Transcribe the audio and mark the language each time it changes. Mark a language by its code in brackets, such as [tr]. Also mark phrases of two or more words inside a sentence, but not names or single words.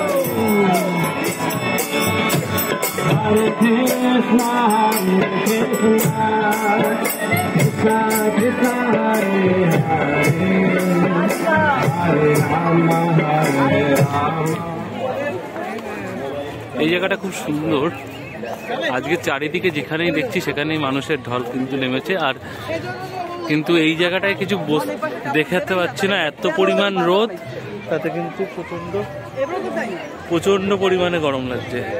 [bn] Hare Krishna, Hare Krishna, Krishna Krishna, Hare Hare, Hare Rama, Hare Rama। এই জায়গাটা খুব সুন্দর। আজকে চারিদিকে যেখানেই দেখছি সেখানেই মানুষের ঢল কিন্তু নেমেছে, আর কিন্তু এই জায়গাটায় কিছু দেখাতে পাচ্ছি না, এত পরিমাণ রোদ, তাতে কিন্তু প্রচন্ড পরিমাণে গরম লাগছে।